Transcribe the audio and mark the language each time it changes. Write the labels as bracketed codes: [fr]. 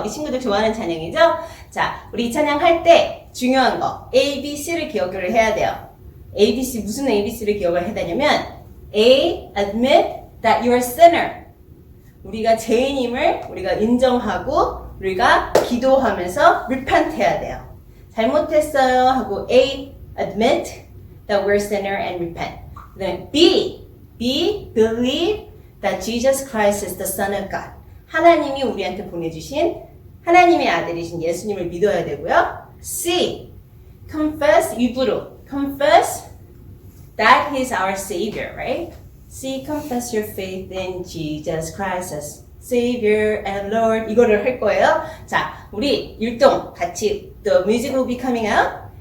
[ko] 우리 친구들 좋아하는 찬양이죠? 자, 우리 이 찬양 할 때 중요한 거 A, B, C를 기억을 해야 돼요. A, B, C 무슨 A, B, C를 기억을 해야 되냐면 [en] A, admit that you're a sinner. [ko] 우리가 죄인임을 우리가 인정하고 우리가 기도하면서 repent 해야 돼요. 잘못했어요 하고 [en] A, admit that we're a sinner and repent. 그 다음에 B, believe that Jesus Christ is the Son of God. [ko] 하나님이 우리한테 보내주신 하나님의 아들이신 예수님을 믿어야 되고요. [en] C, confess, 입으로 confess that He is our Savior, right? C, confess your faith in Jesus Christ as Savior and Lord. [ko] 이거를 할 거예요. 자, 우리 율동 같이 [en] the music will be coming out.